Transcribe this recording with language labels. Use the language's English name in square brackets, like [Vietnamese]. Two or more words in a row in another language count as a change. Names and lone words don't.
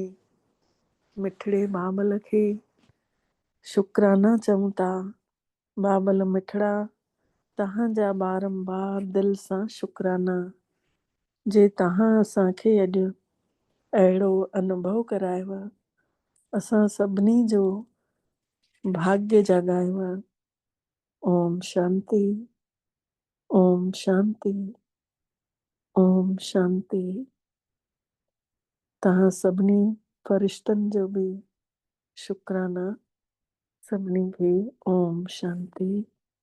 [Sindhi] मिठड़े बाबल खे शुक्राना चऊं था। बाबल मिठड़ा, तव्हांजा बारंबार दिलि सां शुक्राना, जे तव्हां असांखे अॼु अहिड़ो अनुभव करायव, असां सभिनी जो भाग्य जगायव। [Sanskrit] ओम शांति, ओम शांति, ओम शांति। [Sindhi] तव्हां सभिनी फ़रिश्तनि जो बि शुक्राना। सभिनी खे [Sanskrit] ओम शांति।